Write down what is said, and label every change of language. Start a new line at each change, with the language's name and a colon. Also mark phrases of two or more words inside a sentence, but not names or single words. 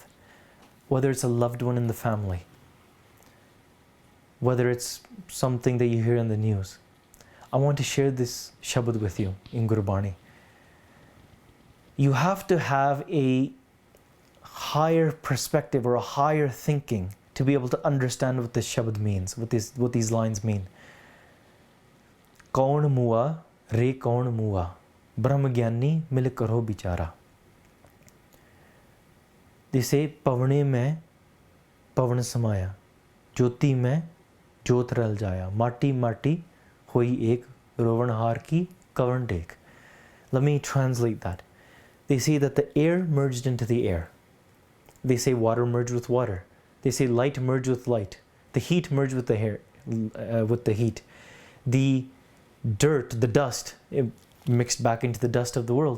English: Whether it's a loved one in the family, whether it's something that you hear in the news. I want to share this shabad with you in Gurbani. You have to have a higher perspective or a higher thinking to be able to understand what this shabad means, what these lines mean.
Punjabi: ਕੌਣ ਮੂਆ, ਰੇ ਕੌਣ ਮੂਆ, ਬ੍ਰਹਮ ਗਿਆਨੀ ਮਿਲ ਕਰੋ ਬਿਚਾਰਾ.
English: They say,
Punjabi: ਪਵਨੇ ਮੇਂ ਪਵਨ ਸਮਾਇਆ, ਜੋਤੀ ਮੇਂ ਜੋਤ ਰਲ ਜਾਇਆ, ਮਾਟੀ ਮਾਟੀ ਹੋਈ ਏਕ, ਰੋਵਨ ਹਾਰ ਕੀ ਕਵਨ ਟੇਕ.
English: Let me translate that. They say that the air merged into the air. They say water merged with water. They say light merged with light. The heat merged with the heat. The dirt, the dust, it mixed back into the dust of the world.